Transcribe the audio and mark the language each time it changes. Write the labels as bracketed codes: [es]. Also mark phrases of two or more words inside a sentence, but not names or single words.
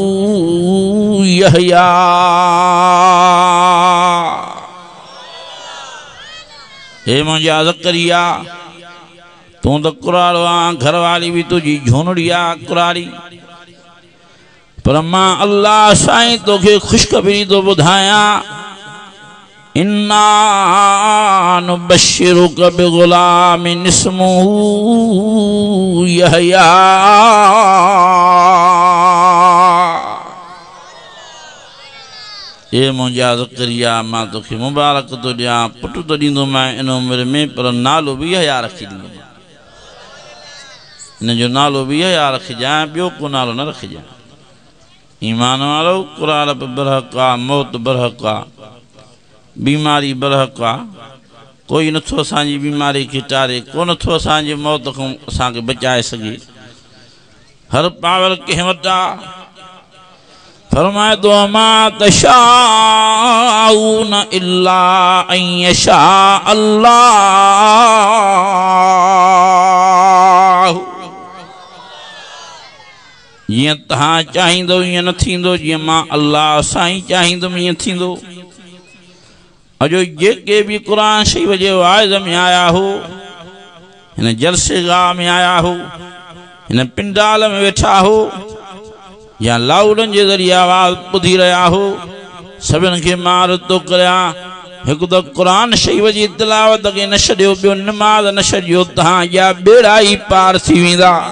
[sd] यहया हे मुंहिंजा ज़करिया तूं त कुराड़ो आहीं घरवारी भी तुझी झूनड़ी आहे कुराड़ी पर मां अल्लाह साईं तोखे ख़ुशख़बरी थो ॿुधायां [ar] إنا نبشرك بغلام اسمه [sd] यहया ए मुंहिंजा ज़करिया मां तोखे मुबारक थो ॾियां पुटु त ॾींदोमांइ इन उमिरि में पर नालो बि यहया रखी ॾींदोमांइ इन जो नालो बि यहया रखिजांइ ॿियो को नालो न रखिजांइ ईमान वारो कुराड़ बि बरहक आहे मौत बरहक आहे बीमारी बरहक आहे कोई नथो असांजी बीमारी खे टारे को नथो असांजी मौत खां असांखे बचाए सघे हर पावर कंहिं वटि आहे फरमाए तो मा [ar] تشاءون إلا أن يشاء الله [sd] जियां तहां चाहींदो ईअं न थींदो जियां मां अल्लाह साईं चाहींदुमि ईअं थींदो अजो जेके भी कुरान शरीफ जे वाइज़ में आया हो हिन जलसे गाह में आया हो हिन पिंडाल में वेठा हो या लाउडन जे ज़रिए आवाज़ ॿुधी रहिया हो सभिनि खे मां तो करियां हिकु त कुरान शरीफ जी तिलावत खे न छॾियो ॿियो नमाज़ न छॾियो तव्हांजा ॿेड़ा ई पार थी वेंदा